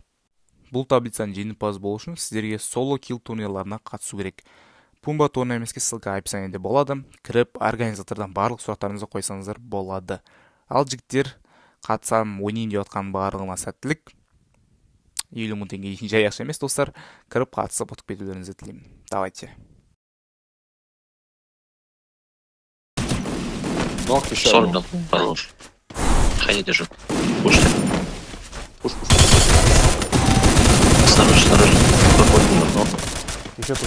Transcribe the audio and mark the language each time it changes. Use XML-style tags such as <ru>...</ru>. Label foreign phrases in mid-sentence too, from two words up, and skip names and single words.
<kk>Бұл таблицаның жеңімпазы болу үшін сіздерге</kk> <en>solo kill</en> <kk>турнирларына қатысу керек. Пумба турнирімізге ссылка описаниеде болады. Кіріп, организатордан барлық сұрақтарыңызды қойсаңыздар болады. Ал жігіттер, қатысам, ойнайын деп отқан барлығына сәттілік. 50 мың теңге жай ақша емес, достар. Кіріп қатысып ұтып кетулеріңізді тілеймін.</kk> <ru>Давайте. Ног еще. 40 дал, хорош. Ходи, держу. Пушь. Осторожно. Проходим на ногу. Еще тут.</ru>